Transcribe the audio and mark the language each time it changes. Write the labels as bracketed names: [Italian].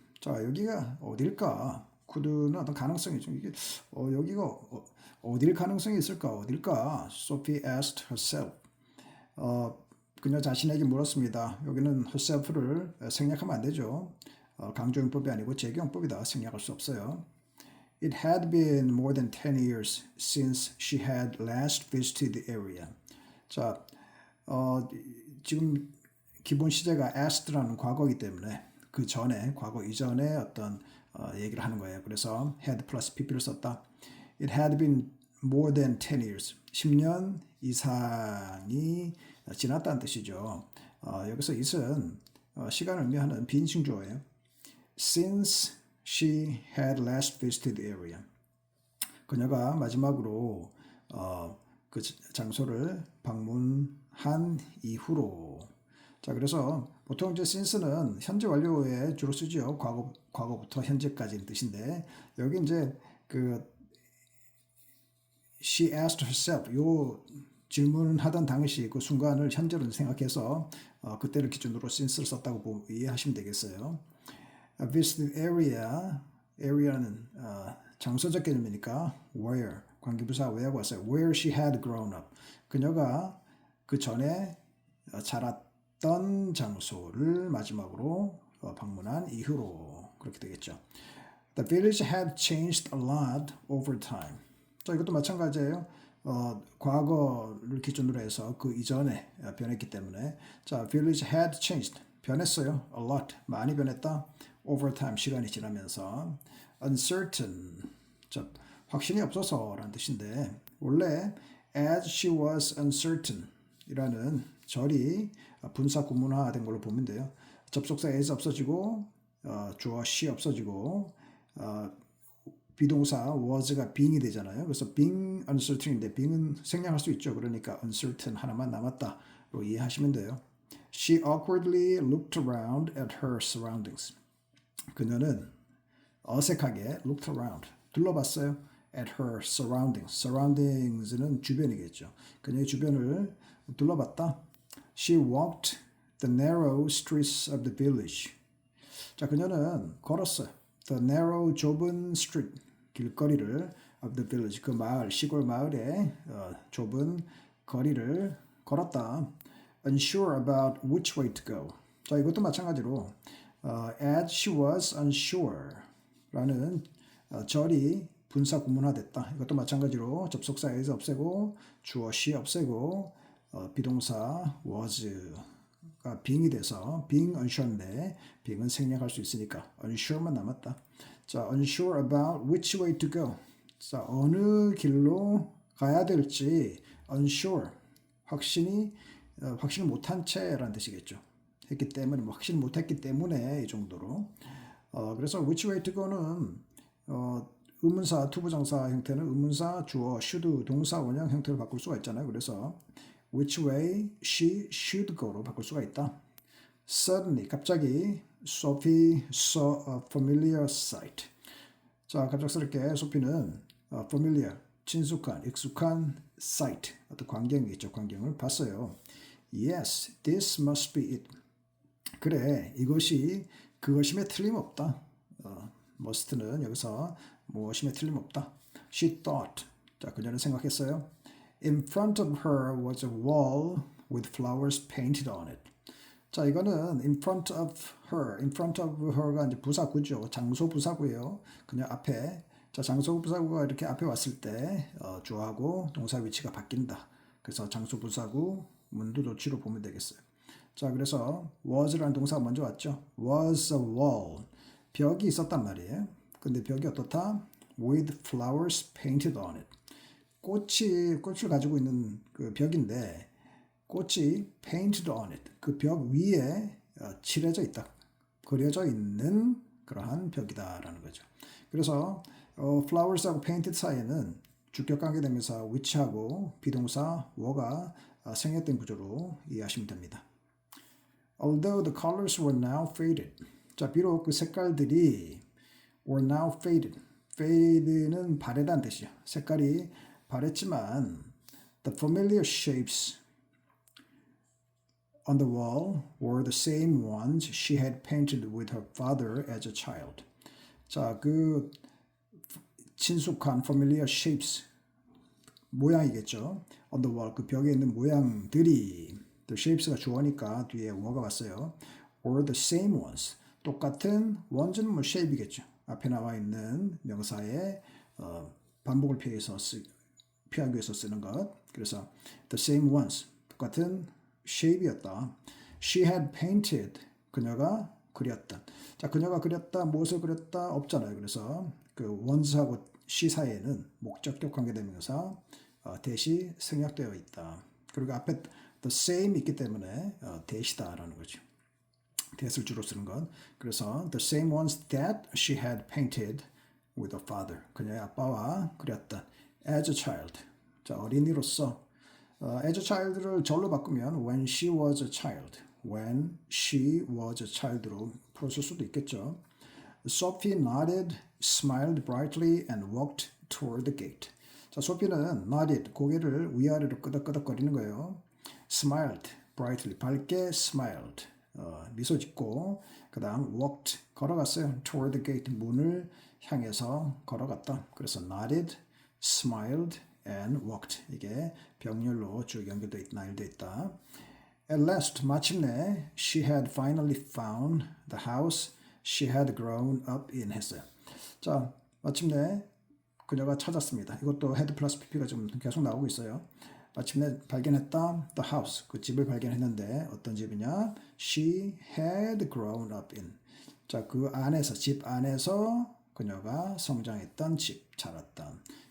[Korean] 자, 여기가 어딜까? could는 어떤 가능성이 좀 이게 여기가 어딜 가능성이 있을까? 어딜까? [English] Sophie asked herself. [Korean] 그녀 자신에게 물었습니다. 여기는 herself를 생략하면 안 되죠. 강조용법이 아니고 재경법이다. 생략할 수 없어요. [English] It had been more than 10 years since she had last visited the area. [Korean] 자, 지금 기본 시제가 asked라는 과거이기 때문에 그 전에, 과거 이전에 어떤 얘기를 하는 거예요. 그래서 had 플러스 pp를 썼다. [English] It had been more than 10 years. [Korean] 10년 이상이 지났다는 뜻이죠. 여기서 it은 시간을 의미하는 비인칭주어예요. [English] Since she had last visited the area. [Korean] 그녀가 마지막으로 그 장소를 방문한 이후로. 자, 그래서 보통 이제 since는 현재 완료에 주로 쓰죠. 과거부터 현재까지는 뜻인데 여기 이제 그 [English] she asked herself [Korean] 요 질문하던 당시 그 순간을 현재로 생각해서 그때를 기준으로 since를 썼다고 이해하시면 되겠어요. [English] Visited area [Korean] 는 장소적 개념이니까 where 관계부사 where하고 왔어요. [English] Where she had grown up. [Korean] 그녀가 그 전에 자랐던 장소를 마지막으로 방문한 이후로 그렇게 되겠죠. [English] The village had changed a lot over time. [Korean] 자, 이것도 마찬가지예요. 과거를 기준으로 해서 그 이전에 변했기 때문에 자, [English] village had changed. [Korean] 변했어요. [English] A lot. [Korean] 많이 변했다. [English] Over time. [Korean] 시간이 지나면서. [English] Uncertain. [Korean] 자, 확신이 없어서 라는 뜻인데 원래 [English] as she was uncertain [Korean] 이라는 절이 분사 구문화된 걸로 보면 돼요. 접속사 as 없어지고 주어 she 없어지고 비동사 was가 being이 되잖아요. 그래서 [English] being uncertain [Korean] 인데 being은 생략할 수 있죠. 그러니까 uncertain 하나만 남았다로 이해하시면 돼요. [English] She awkwardly looked around at her surroundings. [Korean] 그녀는 어색하게 [English] looked around, [Korean] 둘러봤어요. [English] at her surroundings. surroundings는 [Korean] 주변이겠죠. 그녀의 주변을 둘러봤다. [English] She walked the narrow streets of the village. [Korean] 자, 그녀는 걸었어요. [English] The narrow, [Korean] 좁은 street, 길거리를 [English] of the village, [Korean] 그 마을, 시골 마을의 좁은 거리를 걸었다. [English] Unsure about which way to go. [Korean] 자, 이것도 마찬가지로 [English] as she was unsure [Korean] 라는 절이 분사 구문화됐다. 이것도 마찬가지로 접속사 as 없애고 주어 she 없애고 비동사 was가 being이 돼서 [English] being unsure [Korean] 인데 being은 생략할 수 있으니까 unsure만 남았다. [English] 자, unsure about which way to go. [Korean] 자, 어느 길로 가야 될지 unsure 확신을 못한 채라는 뜻이겠죠. 했기 때문에 확신 못했기 때문에 이 정도로. 그래서 [English] which way to go [Korean] 는 의문사 투부정사 형태는 의문사 주어 should 동사 원형 형태로 바꿀 수가 있잖아요. 그래서 [English] which way she should go로 [Korean] 바꿀 수가 있다. Suddenly 갑자기 Sophie saw a familiar sight. 자, 갑작스럽게 소피는 familiar 친숙한 익숙한 sight 어떤 광경이겠죠. 광경을 봤어요. [English] Yes, this must be it. [Korean] 그래, 이것이 그것임에 틀림없다. must는 여기서 무엇임에 틀림없다. [English] She thought. [Korean] 자, 그녀는 생각했어요. [English] In front of her was a wall with flowers painted on it. [Korean] 자, 이거는 [English] in front of her [Korean] 가 이제 부사구죠. 장소 부사구예요. 그냥 앞에. 자, 장소 부사구가 이렇게 앞에 왔을 때 주어하고 동사 위치가 바뀐다. 그래서 장소 부사구 문도 조치로 보면 되겠어요. 자, 그래서 was라는 동사가 먼저 왔죠. [English] was a wall. [Korean] 벽이 있었단 말이에요. 근데 벽이 어떻다? [English] with flowers painted on it. [Korean] 꽃을 가지고 있는 그 벽인데 꽃이 [English] painted on it. [Korean] 그 벽 위에 칠해져 있다. 그려져 있는 그러한 벽이다라는 거죠. 그래서 flowers하고 painted 사이에는 주격 관계대명사 which하고 비동사 were가 생략된 구조로 이해하시면 됩니다. [English] Although the colors were now faded. [Korean] 자, 비록 그 색깔들이 [English] were now faded. [Korean] fade는 바래다는 뜻이죠. 색깔이 바랬지만 [English] the familiar shapes on the wall were the same ones she had painted with her father as a child. [Korean] 자, 그 친숙한 [English] familiar shapes [Korean] 모양이겠죠. [English] on the wall [Korean] 그 벽에 있는 모양들이 the shapes가 주어니까 뒤에 were가 왔어요. [English] were the same ones [Korean] 똑같은 ones는 뭐 shape이겠죠. 앞에 나와 있는 명사의 반복을 피하기 위해서 쓰는 것. 그래서 [English] the same ones [Korean] 똑같은 shape이었다. [English] She had painted [Korean] 그녀가 그렸다. 자, 그녀가 그렸다 무엇을 그렸다 없잖아요. 그래서 그 ones하고 she 사이에는 목적격 관계대명사 대시 생략되어 있다. 그리고 앞에 the same 있기 때문에 대시다라는 거죠. that을 주로 쓰는 것. 그래서 [English] the same ones that she had painted with her father. [Korean] 그녀의 아빠와 그렸던 [English] as a child. [Korean] 자, 어린이로서 as a child를 절로 바꾸면 [English] when she was a child. when she was a child로 [Korean] 풀었을 수도 있겠죠. [English] Sophie nodded, smiled brightly and walked toward the gate. [Korean] 자, 소피는 nodded, 고개를 위아래로 끄덕끄덕거리는 거예요. [English] smiled, brightly, [Korean] 밝게 [English] smiled. [Korean] 미소 짓고 그 다음 walked 걸어갔어요. [English] toward the gate [Korean] 문을 향해서 걸어갔다. 그래서 [English] nodded, smiled and walked [Korean] 이게 병렬로 쭉 연결되어 있다. 나열되어 있다. [English] At last [Korean] 마침내 [English] she had finally found the house she had grown up in [Korean] 했어요. 자 마침내 그녀가 찾았습니다. 이것도 had 플러스 pp가 좀 계속 나오고 있어요. 마침내 발견했다. [English] The house. [Korean] 그 집을 발견했는데 어떤 집이냐? [English] She had grown up in. [Korean] 자, 그 안에서 집 안에서 그녀가 성장했던 집, 자랐던.